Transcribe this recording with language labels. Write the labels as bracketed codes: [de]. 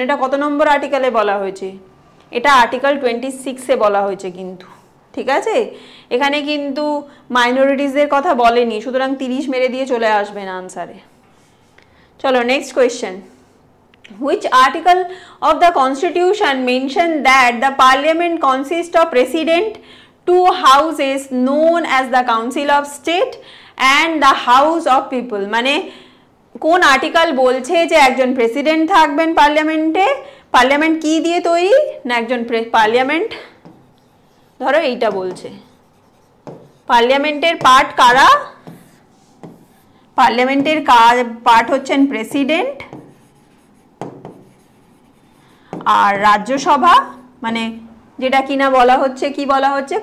[bn] এটা কত নম্বর আর্টিকেলে বলা হয়েছে? এটা আর্টিকেল 26-এ বলা হয়েছে কিন্তু, ঠিক আছে? এখানে কিন্তু মাইনরিটিসদের কথা বলেনি, সুতরাং 30 মেরে দিয়ে চলে আসবেন আনসারে। চলো [en] Next question, which article of the constitution mention that the parliament consists of president, two houses known as the council of state and the house of people? [bn] মানে কোন আর্টিকেল বলছে যে একজন প্রেসিডেন্ট থাকবেন পার্লামেন্টে? পার্লামেন্ট কি দিয়ে তৈরি না? একজন পার্লামেন্ট, ধরো এইটা বলছে পার্লামেন্টের পার্ট কারা? পার্লামেন্টের পার্ট হচ্ছেন প্রেসিডেন্ট আর রাজ্যসভা, মানে যেটা কিনা বলা হচ্ছে, কি বলা হচ্ছে?